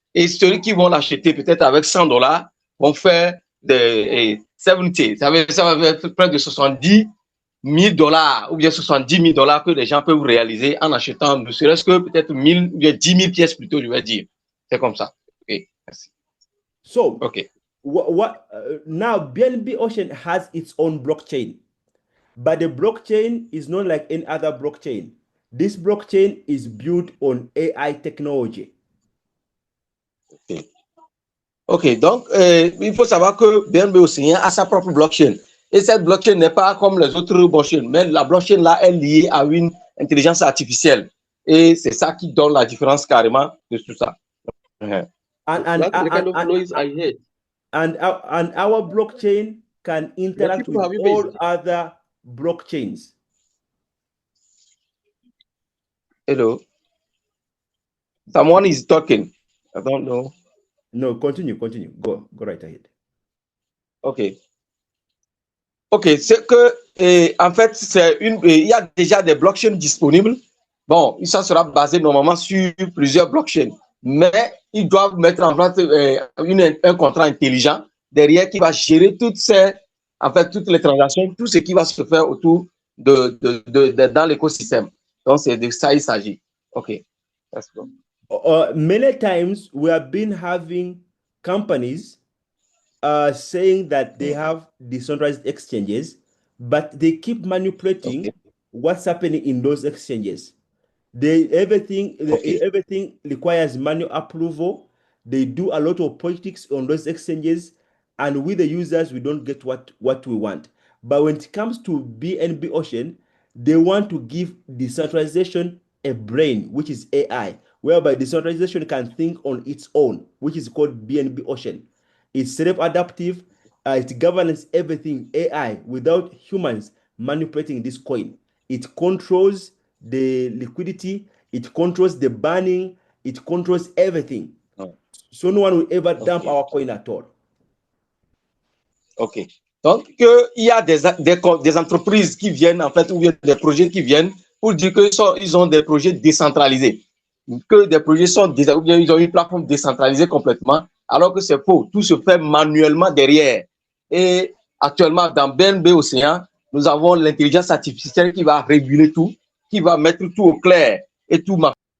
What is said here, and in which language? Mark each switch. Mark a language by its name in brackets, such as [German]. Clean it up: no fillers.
[French] Et ceux qui vont l'acheter peut-être avec 100 dollars vont faire des 70. Ça va être près de 70 000 dollars ou bien 70 000 dollars que les gens peuvent réaliser en achetant ne serait-ce que peut-être 1000 ou bien 10 000 pièces plutôt, je vais dire. C'est comme ça. OK, merci. [English] So, okay. Now BNB Ocean has its own blockchain, but the blockchain is not like any other blockchain. This blockchain is built on AI technology. [French] OK, donc il faut savoir que BNB Océan a sa propre blockchain. Et cette blockchain n'est pas comme les autres blockchains, mais la blockchain là est liée à une intelligence artificielle. Et c'est ça qui donne la différence carrément de tout ça. [English] And our blockchain can interact with all other blockchains. Hello. Someone is talking. I don't know. No, continue. Go right ahead. OK. [French] OK, c'est que, en fait, il y a déjà des blockchains disponibles. Bon, ça sera basé normalement sur plusieurs blockchains, mais ils doivent mettre en place un contrat intelligent derrière qui va gérer toutes les transactions, tout ce qui va se faire autour dans l'écosystème. Donc, c'est de ça il s'agit. OK. [English] Let's go. Many times we have been having companies saying that they have decentralized exchanges, but they keep manipulating what's happening in those exchanges. Everything requires manual approval. They do a lot of politics on those exchanges, and with the users, we don't get what we want. But when it comes to BNB Ocean, they want to give decentralization a brain, which is AI, whereby decentralization can think on its own, which is called BNB Ocean. It's self-adaptive. It governs everything AI without humans manipulating this coin. It controls the liquidity. It controls the burning. It controls everything. So no one will ever dump our coin at all. OK. [French] Donc, il y a des entreprises qui viennent, en fait, ou bien des projets qui viennent pour dire qu'ils ont des projets décentralisés. Que des projets sont ou bien ils ont une plateforme décentralisée complètement, alors que c'est faux. Tout se fait manuellement derrière. Et actuellement, dans BNB Océan, nous avons l'intelligence artificielle qui va réguler tout, qui va mettre tout au clair et tout marche.